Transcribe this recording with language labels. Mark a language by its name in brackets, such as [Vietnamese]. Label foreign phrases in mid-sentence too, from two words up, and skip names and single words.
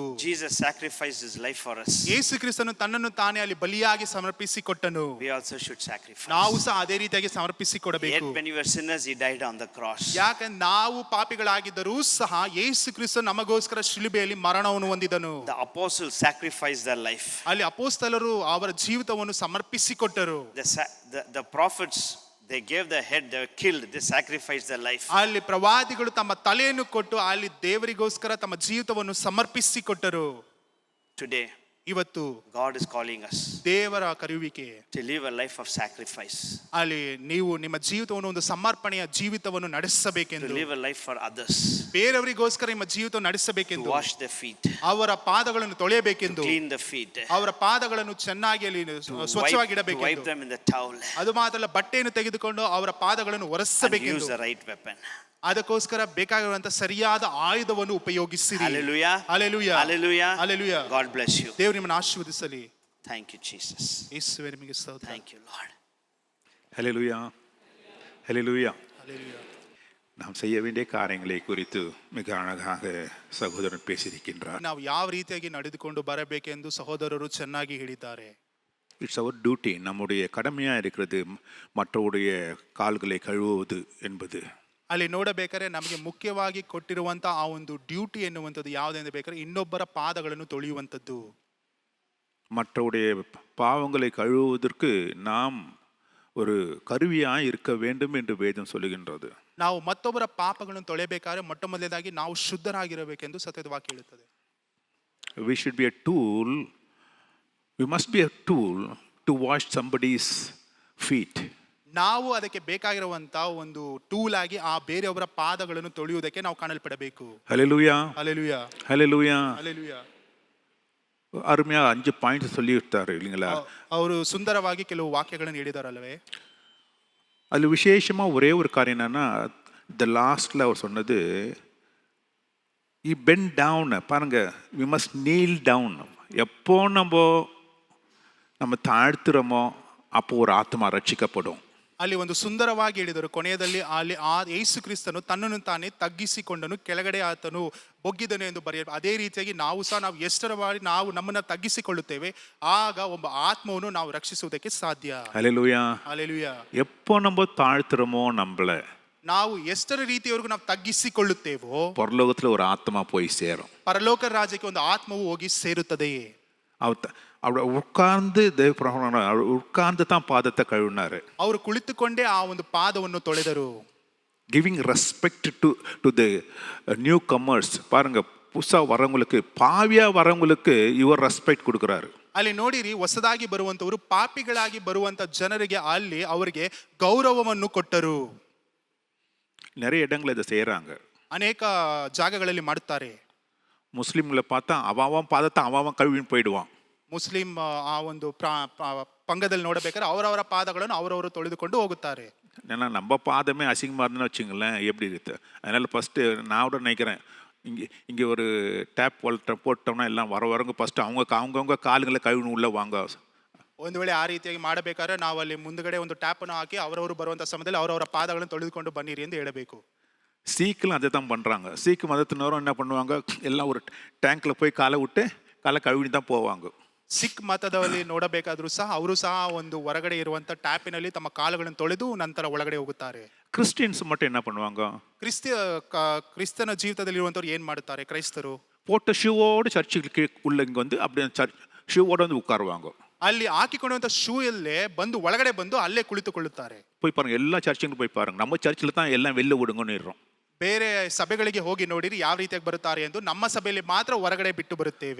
[English] Jesus sacrificed his life for us. [Kannada] ಯೇಸು ಕ್ರಿಸ್ತನು ತನ್ನನ್ನು ತಾನೇ ಅಲ್ಲಿ ಬಲಿಯಾಗಿ ಸಮರ್ಪಿಸಿಕೊಟ್ಟನು. [English] We also should sacrifice. [Kannada] ನಾವು ಸಹ ಅದೇ ರೀತಿಯಾಗಿ ಸಮರ್ಪಿಸಿಕೊಡಬೇಕು. [English] Yet when you were sinners, he died on the cross. [Kannada] ಯಾಕಂದ್ರೆ ನಾವು ಪಾಪಿಗಳಾಗಿದ್ದರೂ ಸಹ ಯೇಸು ಕ್ರಿಸ್ತ ನಮಗೋಸ್ಕರ ಶಿಲುಬೆಯಲ್ಲಿ ಮರಣವನ್ನು ಹೊಂದಿದನು. [English] The apostles sacrificed their life. [Kannada] ಅಲ್ಲಿ ಅಪೊಸ್ತಲರು ಅವರ ಜೀವಿತವನ್ನು ಸಮರ್ಪಿಸಿಕೊಟ್ಟರು. [English] The prophets, they gave their head, they were killed, they sacrificed their life. [Kannada] ಅಲ್ಲಿ ಪ್ರವಾದಿಗಳು ತಮ್ಮ ತಲೆಯನ್ನು ಕೊಟ್ಟು ಅಲ್ಲಿ ದೇವರಿಗೋಸ್ಕರ ತಮ್ಮ ಜೀವಿತವನ್ನು ಸಮರ್ಪಿಸಿಕೊಟ್ಟರು. [English] Today, [Kannada] ಇವತ್ತು [English] God is calling us [Kannada] ದೇವರ ಕರೆಯುವಿಕೆ [English] to live a life of sacrifice. [Kannada] ಅಲ್ಲಿ ನೀವು ನಿಮ್ಮ ಜೀವಿತವನ್ನು ಒಂದು ಸಮರ್ಪಣೆಯ ಜೀವಿತವನ್ನು [English] To [Kannada] ನಡೆಸಬೇಕೆಂದು, [English] live a life for others. [Kannada] ಬೇರೆಯವರಿಗೋಸ್ಕರ ನಿಮ್ಮ ಜೀವಿತವನ್ನು [English] To [Kannada] ನಡೆಸಬೇಕೆಂದು, [English] wash their feet. [Kannada] ಅವರ ಪಾದಗಳನ್ನು ತೊಳೆಯಬೇಕೆಂದು, [English] Clean the feet. [Kannada] ಅವರ ಪಾದಗಳನ್ನು ಚೆನ್ನಾಗಿ ಅಲ್ಲಿ [English] To [Kannada] ಸ್ವಚ್ಛವಾಗಿಡಬೇಕೆಂದು, [English] wipe them in the towel. [Kannada] ಅದು ಮಾತ್ರ ಅಲ್ಲ, ಬಟ್ಟೆಯನ್ನು ತೆಗೆದುಕೊಂಡು ಅವರ ಪಾದಗಳನ್ನು [English] And [Kannada] ಒರೆಸಬೇಕೆಂದು, [English] use the right weapon. [Kannada] ಅದಕ್ಕೋಸ್ಕರ ಬೇಕಾಗಿರುವಂತಹ ಸರಿಯಾದ ಆಯುಧವನ್ನು ಉಪಯೋಗಿಸಿರಿ. [English] Hallelujah. [Kannada] ಹಲ್ಲೆಲೂಯಾ. [English] Hallelujah. [Kannada] ಹಲ್ಲೆಲೂಯಾ. [English] God bless you. [Kannada] ದೇವರು ನಿಮ್ಮನ್ನು ಆಶೀರ್ವದಿಸಲಿ. [English] Thank you, Jesus. [Kannada] ಯೇಸುವೇ ನಿಮಗೆ ಸ್ತೋತ್ರ. [English] Thank you, Lord. [Tamil] ஹல்லேலூயா, ஹல்லேலூயா. [Kannada] ಹಲ್ಲೆಲೂಯಾ. [Tamil] நாம் செய்ய வேண்டிய காரியங்களை குறித்து மிக அழகாக சகோதரன் பேசியிருக்கின்றார். [Kannada] ನಾವು ಯಾವ ರೀತಿಯಾಗಿ ನಡೆದುಕೊಂಡು ಬರಬೇಕೆಂದು ಸಹೋದರರು ಚೆನ್ನಾಗಿ ಹೇಳಿದ್ದಾರೆ. [English] it's our duty, [Tamil] நம்முடைய கடமையாக இருக்கிறது மற்றவருடைய கால்களை கழுவுவது என்பது. [Kannada] ಅಲ್ಲಿ ನೋಡಬೇಕಾದ್ರೆ ನಮಗೆ ಮುಖ್ಯವಾಗಿ ಕೊಟ್ಟಿರುವಂತ ಆ ಒಂದು ಡ್ಯೂಟಿ ಎನ್ನುವಂಥದ್ದು ಯಾವುದೆಂದು ಬೇಕಾದ್ರೆ ಇನ್ನೊಬ್ಬರ ಪಾದಗಳನ್ನು ತೊಳೆಯುವಂಥದ್ದು. [Tamil] மற்றவருடைய பாவங்களை கழுவுவதற்கு நாம் ஒரு கருவியாக இருக்க வேண்டும் என்று வேதம் சொல்லுகின்றது. [Kannada] ನಾವು ಮತ್ತೊಬ್ಬರ ಪಾಪಗಳನ್ನು ತೊಳೆಯಬೇಕಾದ್ರೆ ಮೊಟ್ಟ ಮೊದಲನೇದಾಗಿ ನಾವು ಶುದ್ಧರಾಗಿರಬೇಕೆಂದು ಸತ್ಯದ ವಾಕ್ಯ ಹೇಳುತ್ತದೆ. [English] We should be a tool, we must be a tool to wash somebody's feet. [Kannada] ನಾವು ಅದಕ್ಕೆ ಬೇಕಾಗಿರುವಂತ ಒಂದು ಟೂಲ್ ಆಗಿ ಆ ಬೇರೆಯವರ ಪಾದಗಳನ್ನು ತೊಳೆಯುವುದಕ್ಕೆ ನಾವು ಕಾಣಲ್ಪಡಬೇಕು. [Tamil] ஹல்லேலூயா, [Kannada] ಹಲ್ಲೆಲೂಯಾ, [Tamil] ஹல்லேலூயா. [Kannada] ಹಲ್ಲೆಲೂಯಾ. [Tamil] அருமையா 5 பாயிண்ட்ஸ் சொல்லிவிட்டாரு இல்லைங்களா? [Kannada] ಅವರು ಸುಂದರವಾಗಿ ಕೆಲವು ವಾಕ್ಯಗಳನ್ನು ಹೇಳಿದಾರಲ್ಲವೇ? [Tamil] அதில் விசேஷமாக ஒரே ஒரு காரியம் என்னன்னா, [English] the lastல [Tamil] அவர் சொன்னது [English] I bend down. பாருங்க, we must kneel down. [Tamil] எப்போ நம்ம தாழ்த்துறோமோ அப்போ ஒரு ஆத்மா ரட்சிக்கப்படும். [Kannada] ಅಲ್ಲಿ ಒಂದು ಸುಂದರವಾಗಿ ಹೇಳಿದರು. ಕೊನೆಯದಲ್ಲಿ ಅಲ್ಲಿ ಆ ಯೇಸು ಕ್ರಿಸ್ತನು ತನ್ನನ್ನು ತಾನೇ ತಗ್ಗಿಸಿಕೊಂಡನು, ಕೆಳಗಡೆ ಆತನು ಬೊಗ್ಗಿದನು ಎಂದು ಬರೆಯ. ಅದೇ ರೀತಿಯಾಗಿ ನಾವು ಸಹ ನಾವು ಎಷ್ಟರ ಬಾರಿ ನಾವು ನಮ್ಮನ್ನ ತಗ್ಗಿಸಿಕೊಳ್ಳುತ್ತೇವೆ, ಆಗ ಒಬ್ಬ ಆತ್ಮವನ್ನು ನಾವು ರಕ್ಷಿಸುವುದಕ್ಕೆ ಸಾಧ್ಯ. [Tamil] ஹல்லேலூயா. [Kannada] ಹಲ್ಲೆಲೂಯಾ. [Tamil] எப்போ நம்ம தாழ்த்துறோமோ நம்மள, [Kannada] ನಾವು ಎಷ್ಟರ ರೀತಿಯವರೆಗೂ ನಾವು ತಗ್ಗಿಸಿಕೊಳ್ಳುತ್ತೇವೋ [Tamil] பரலோகத்தில் ஒரு ஆத்மா போய் சேரும். [Kannada] ಪರಲೋಕ ರಾಜ್ಯಕ್ಕೆ ಒಂದು ಆತ್ಮವು ಹೋಗಿ ಸೇರುತ್ತದೆಯೇ. [Tamil] அவரை உட்கார்ந்து உட்கார்ந்து தான் பாதத்தை கழுவினாரு. [Kannada] ಅವರು ಕುಳಿತುಕೊಂಡೇ ಆ ಒಂದು ಪಾದವನ್ನು ತೊಳೆದರು. [English] giving respect to the new comers. [Tamil] பாருங்க, புதுசாக வரவங்களுக்கு, பாவியா வரவங்களுக்கு இவர் ரெஸ்பெக்ட் கொடுக்குறாரு. [Kannada] ಅಲ್ಲಿ ನೋಡಿರಿ, ಹೊಸದಾಗಿ ಬರುವಂತವರು ಪಾಪಿಗಳಾಗಿ ಬರುವಂತ ಜನರಿಗೆ ಅಲ್ಲಿ ಅವರಿಗೆ ಗೌರವವನ್ನು ಕೊಟ್ಟರು. [Tamil] நிறைய இடங்கள் இதை செய்கிறாங்க. [Kannada] ಅನೇಕ ಜಾಗಗಳಲ್ಲಿ ಮಾಡುತ್ತಾರೆ. [Tamil] முஸ்லீம்களை பார்த்தா அவன் பாதத்தை அவன் கழுவின்னு போயிடுவான். [Kannada] ಮುಸ್ಲಿಂ ಆ ಒಂದು ಪಂಗದಲ್ಲಿ ನೋಡಬೇಕಾದ್ರೆ ಅವರವರ ಪಾದಗಳನ್ನು ಅವರವರು ತೊಳೆದುಕೊಂಡು ಹೋಗುತ್ತಾರೆ. [Tamil] ஏன்னா நம்ம பாதமே அசிங்கமாக இருந்துன்னு வச்சுங்களேன், எப்படி இருக்கு? அதனால் ஃபஸ்ட்டு நான் கூட நினைக்கிறேன், இங்கே ஒரு டேப் போட்டோம்னா எல்லாம் வரவங்க ஃபஸ்ட்டு அவங்கவுங்க காலுங்களை கழுவின்னு உள்ளே வாங்க. [Kannada] ಒಂದು ವೇಳೆ ಆ ರೀತಿಯಾಗಿ ಮಾಡಬೇಕಾದ್ರೆ ನಾವು ಅಲ್ಲಿ ಮುಂದುಗಡೆ ಒಂದು ಟ್ಯಾಪ್ ಅನ್ನು ಹಾಕಿ ಅವರವರು ಬರುವಂತ ಸಮಯದಲ್ಲಿ ಅವರವರ ಪಾದಗಳನ್ನು ತೊಳೆದುಕೊಂಡು ಬನ್ನಿರಿ ಎಂದು ಹೇಳಬೇಕು. [Tamil] சீக்கிரம் அதை தான் பண்ணுறாங்க. சீக்கு மதத்தினரும் என்ன பண்ணுவாங்க, எல்லாம் ஒரு டேங்க்கில் போய் காலை விட்டு காலை கழுவின்னு தான் போவாங்க. [Kannada] ಸಿಖ್ ಮತದಲ್ಲಿ ನೋಡಬೇಕಾದ್ರೂ ಸಹ ಅವರು ಸಹ ಒಂದು ಹೊರಗಡೆ ಇರುವಂತ ಟ್ಯಾಪಿನಲ್ಲಿ ತಮ್ಮ ಕಾಲುಗಳನ್ನು ತೊಳೆದು ನಂತರ ಒಳಗಡೆ ಹೋಗುತ್ತಾರೆ. [Tamil] கிறிஸ்டியன்ஸ் மட்டும் என்ன பண்ணுவாங்க, [Kannada] ಕ್ರಿಸ್ತನ ಜೀವಿತದಲ್ಲಿ ಇರುವಂತವ್ರು ಏನ್ ಮಾಡುತ್ತಾರೆ, ಕ್ರೈಸ್ತರು [Tamil] போட்ட ஷூவோடு சர்ச்சுக்கு உள்ள இங்கே வந்து அப்படியே ஷூவோடு வந்து உட்காருவாங்க. [Kannada] ಅಲ್ಲಿ ಹಾಕಿಕೊಳ್ಳುವಂತ ಶೂ ಅಲ್ಲೇ ಬಂದು ಒಳಗಡೆ ಬಂದು ಅಲ್ಲೇ ಕುಳಿತುಕೊಳ್ಳುತ್ತಾರೆ. [Tamil] போய் பாருங்க, எல்லா சர்ச்சுக்கும் போய் பாருங்க. நம்ம சர்ச்சில் தான் எல்லாம் வெளில விடுங்கன்னு. [Kannada] ಬೇರೆ ಸಭೆಗಳಿಗೆ ಹೋಗಿ ನೋಡಿರಿ ಯಾವ ರೀತಿಯಾಗಿ ಬರುತ್ತಾರೆ ಎಂದು. ನಮ್ಮ ಸಭೆಯಲ್ಲಿ ಮಾತ್ರ ಹೊರಗಡೆ ಬಿಟ್ಟು ಬರುತ್ತೇವೆ.